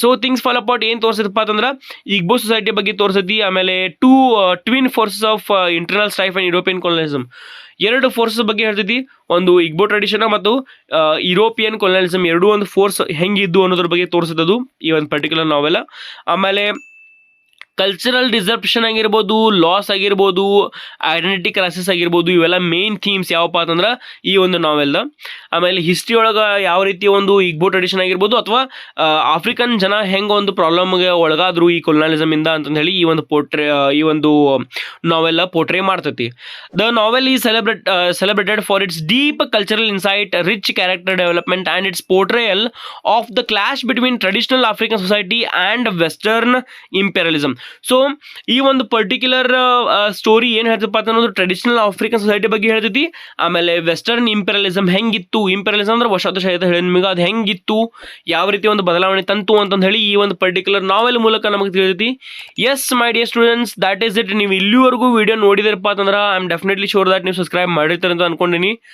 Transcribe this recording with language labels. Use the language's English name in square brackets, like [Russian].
[Kannada] So things fall apart ಏನು ತೋರಿಸಿದಪ್ಪ ಅಂತಂದ್ರೆ ಇಗ್ಬೋ society ಬಗ್ಗೆ ತೋರಿಸತಿ. [English] ಆಮೇಲೆ twin forces of internal strife and European colonialism, [Kannada] ಎರಡು ಫೋರ್ಸಸ್ ಬಗ್ಗೆ ಹೇಳ್ತೈತಿ. ಒಂದು ಇಗ್ಬೋ ಟ್ರೆಡಿಷನ್ ಮತ್ತು ಯುರೋಪಿಯನ್ ಕೊಲೊನಿಯಲಿಸಮ್ ಎರಡೂ ಒಂದು ಫೋರ್ಸ್ ಹೆಂಗಿದ್ದು ಅನ್ನೋದ್ರ ಬಗ್ಗೆ ತೋರಿಸಿದ್ದು ಈ ಒಂದು ಪರ್ಟಿಕ್ಯುಲರ್ ನಾವೆಲ್ಲ. ಆಮೇಲೆ ಕಲ್ಚರಲ್ ಡಿಸರ್ಪ್ಷನ್ ಆಗಿರ್ಬೋದು, ಲಾಸ್ ಆಗಿರ್ಬೋದು, ಐಡೆಂಟಿಟಿ ಕ್ರೈಸಿಸ್ ಆಗಿರ್ಬೋದು, ಇವೆಲ್ಲ ಮೇನ್ ಥೀಮ್ಸ್ ಯಾವಪ್ಪ ಅಂತಂದ್ರೆ ಈ ಒಂದು ನಾವೆಲ್ದ. ಆಮೇಲೆ ಹಿಸ್ಟ್ರಿ ಒಳಗೆ ಯಾವ ರೀತಿ ಒಂದು ಇಗ್ಬೋ ಟ್ರೆಡಿಷನ್ ಆಗಿರ್ಬೋದು ಅಥವಾ ಆಫ್ರಿಕನ್ ಜನ ಹೆಂಗೆ ಒಂದು ಪ್ರಾಬ್ಲಮ್ಗೆ ಒಳಗಾದ್ರು ಈ ಕೊಲೊನಲಿಸಮ್ ಇಂದ ಅಂತಂದು ಹೇಳಿ ಈ ಒಂದು ನಾವೆಲ್ಲ ಪೋರ್ಟ್ರೇ ಮಾಡ್ತೈತಿ. [English] The novel is celebrated for its deep cultural insight, rich character development, and its portrayal of the clash between traditional African society and Western imperialism. [Kannada] So ಈ ಒಂದು ಪರ್ಟಿಕ್ಯುಲರ್ ಸ್ಟೋರಿ ಏನು ಹೇಳ್ತಪ್ಪ ಅನ್ನೋದು ಟ್ರೆಡಿಷನಲ್ ಆಫ್ರಿಕನ್ ಸೊಸೈಟಿ ಬಗ್ಗೆ ಹೇಳ್ತೈತಿ. ಆಮೇಲೆ western ಇಂಪೆರಿಯಲಿಸಮ್ ಹೆಂಗಿತ್ತು, ಇಂಪೆರಿಯಲಿಸಮ್ ಅಂದ್ರೆ ವಸಾಹತುಶಾಹಿ ಹೇಳಿ ನಿಮಗೆ ಅದು ಹೆಂಗಿತ್ತು, ಯಾವ ರೀತಿ ಒಂದು ಬದಲಾವಣೆ ತಂತು ಅಂತಂದು ಹೇಳಿ ಈ ಒಂದು ಪರ್ಟಿಕ್ಯುಲರ್ ನಾವೆಲ್ ಮೂಲಕ ನಮಗೆ ತಿಳಿತೈತಿ. [English] Yes my dear students, that is it. [Kannada] ನೀವು ಇಲ್ಲಿವರೆಗೂ ವಿಡಿಯೋ ನೋಡಿದಿರಪ್ಪ ಅಂತಂದ್ರೆ [English] I am definitely sure that [Kannada] ನೀವು ಸಬ್ಸ್ಕ್ರೈಬ್ ಮಾಡಿರ್ತಾರೆ ಅಂತ ಅನ್ಕೊಂಡಿನಿ.